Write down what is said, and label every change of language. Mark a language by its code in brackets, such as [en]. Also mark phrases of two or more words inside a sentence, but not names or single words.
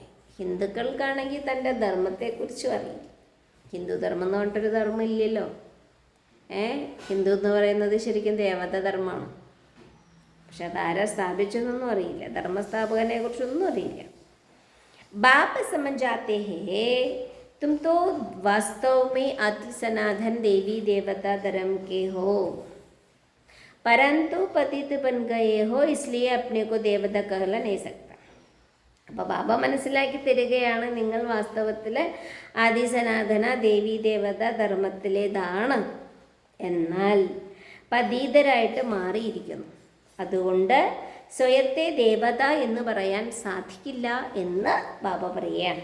[ml] ഹിന്ദുക്കൾക്കാണെങ്കിൽ തൻ്റെ ധർമ്മത്തെക്കുറിച്ചും അറിയില്ല. ഹിന്ദു ധർമ്മം എന്ന് പറഞ്ഞിട്ടൊരു ധർമ്മം ഇല്ലല്ലോ. ഹിന്ദു എന്ന് പറയുന്നത് ശരിക്കും ദേവത ധർമ്മമാണ്. പക്ഷെ അതാരാ സ്ഥാപിച്ചതെന്നൊന്നും അറിയില്ല, ധർമ്മസ്ഥാപകനെ കുറിച്ചൊന്നും അറിയില്ല. [hi] ബാപ്പ സമझाते हैं तुम तो वास्तव में आदि सनातन देवी देवता धर्म के हो, परंतु पतित बन गए हो, इसलिए अपने को देवता कहला नहीं सकता. [ml] അപ്പോൾ ബാബ മനസ്സിലാക്കി തരികയാണ്, നിങ്ങൾ വാസ്തവത്തിൽ ആദിസനാതന ദേവീ ദേവത ധർമ്മത്തിലേതാണ്, എന്നാൽ പതീതരായിട്ട് മാറിയിരിക്കുന്നു. അതുകൊണ്ട് സ്വയത്തെ ദേവത എന്ന് പറയാൻ സാധിക്കില്ല എന്ന് ബാബ പറയുകയാണ്.